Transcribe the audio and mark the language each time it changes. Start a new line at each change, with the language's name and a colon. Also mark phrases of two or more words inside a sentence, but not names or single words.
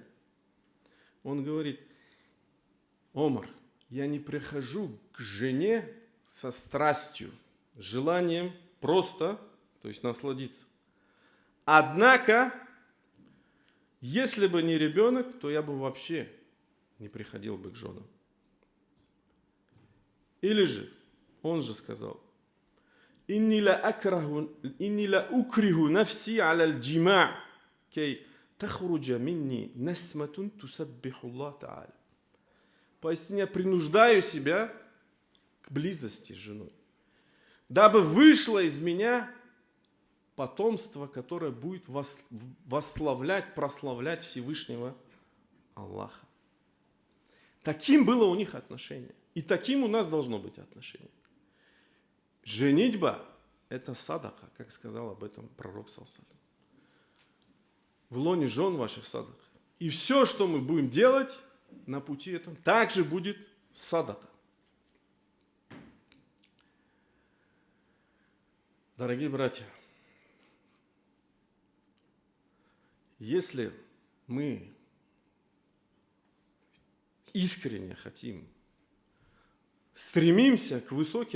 Russian: Он говорит: Омар, я не прихожу к жене со страстью, желанием просто, то есть насладиться. Однако, если бы не ребенок, то я бы вообще не приходил бы к женам. Или же, он же сказал:
Arabic: «إني لأكره نفسي على الجماع، كي تخرج مني نسمة تسبح الله تعالى».
Russian: поистине принуждаю себя к близости с женой, дабы вышло из меня потомство, которое будет восславлять, прославлять Всевышнего Аллаха. Таким было у них отношение. И таким у нас должно быть отношение. Женитьба – это садака, как сказал об этом пророк
Arabic: صلى الله عليه وسلم.
Russian: В лоне жен ваших садака. И все, что мы будем делать на пути этом, также будет садака. Дорогие братья, если мы искренне хотим, стремимся к высоким